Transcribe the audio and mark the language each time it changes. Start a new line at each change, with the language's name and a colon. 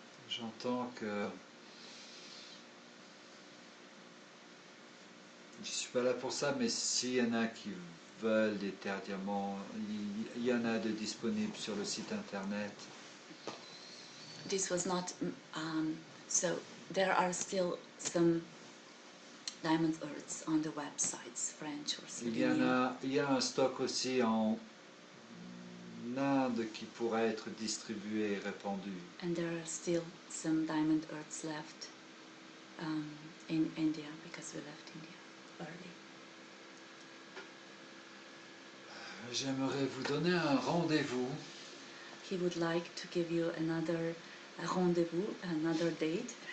French: J'entends que je ne suis pas là pour ça, mais s'il y en a qui veulent des terres diamants, il y en a de disponibles sur le site internet.
English: This was not, so there are still some diamond earths on the websites, French or
French: Il y a un stock aussi en Inde qui pourrait être distribué et répandu.
English: And there are still some diamond earths left in India, because we left India early.
French: J'aimerais vous donner un rendez-vous
English: He would like to give you another rendezvous, another date.